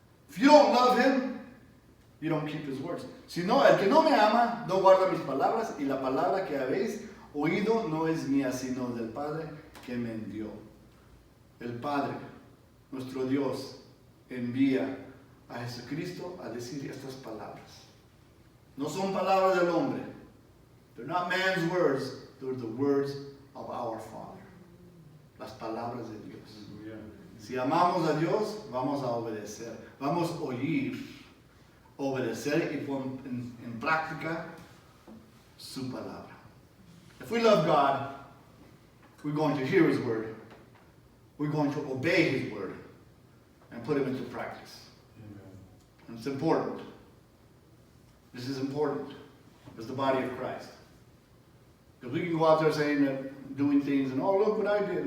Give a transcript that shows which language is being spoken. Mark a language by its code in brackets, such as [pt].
[en] If you don't love Him, you don't keep His words. [es] Si no, el que no me ama, no guarda mis palabras, y la palabra que habéis oído no es mía, sino del Padre que me envió. El Padre, nuestro Dios, envía a Jesucristo a decir estas palabras. No son palabras del hombre. [en] They're not man's words. They're the words of our Father. [es] Las palabras de Dios. Si amamos a Dios, vamos a obedecer. Vamos a oír, obedecer y poner en práctica su palabra. [en] If we love God, we're going to hear His word. We're going to obey His word and put Him into practice. And it's important. This is important as the body of Christ. Because we can go out there saying that, doing things, and oh, look what I did.